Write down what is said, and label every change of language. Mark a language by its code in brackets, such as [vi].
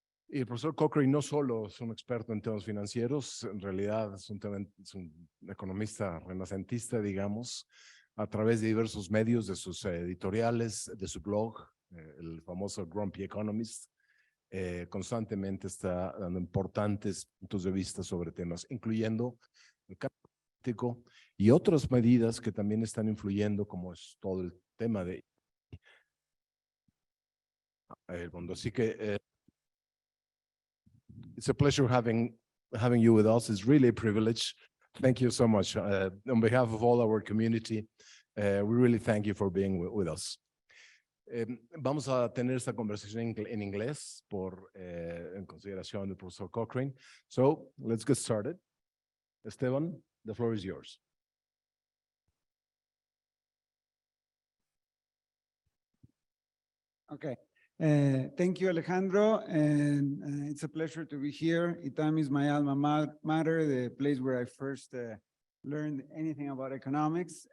[es] Y el profesor Cochrane no solo es un experto en temas financieros, en realidad es un economista renacentista, digamos, a través de diversos medios, de sus editoriales, de su blog, el famoso Grumpy Economist. Constantemente está dando importantes puntos de vista sobre temas, incluyendo el cambio climático y otras medidas que también están influyendo, como es todo el tema de el mundo. Así que [en] it's a pleasure having you with us. It's really a privilege. Thank you so much. On behalf of all our community, we really thank you for being with us. [es] Vamos a tener esta conversación en inglés en consideración del profesor Cochrane. [en] So, let's get started. Esteban, the floor is yours. Okay. Thank you, Alejandro. And it's a pleasure to be here. ITAM is my alma mater, the place where I first learned anything about economics.